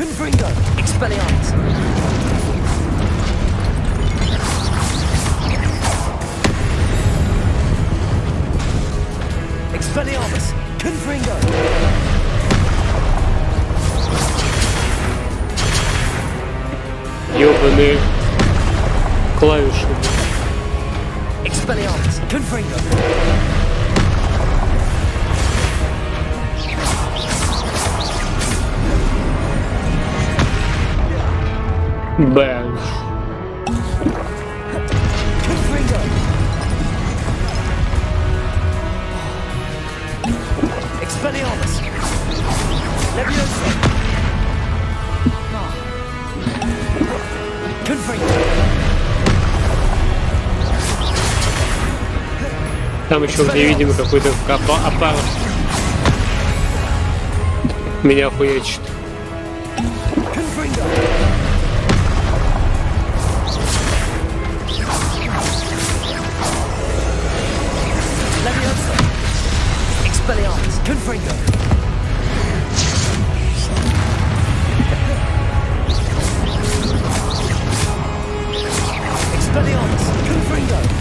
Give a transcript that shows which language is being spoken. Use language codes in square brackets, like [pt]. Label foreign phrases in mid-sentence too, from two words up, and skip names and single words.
[la] Confringo! Expelliarmus! Expelliarmus! Confringo! [ru] Ёбаные клавиши. [la] Expelliarmus! Confringo! Бэм. Confringo! Expelliarmus! Leviosa! Confringo! [ru] Там еще где видимо какой-то опар. Меня хуячит. [la] Confringo! Leviosa! Expelliarmus! Confringo! Expelliarmus! Confringo!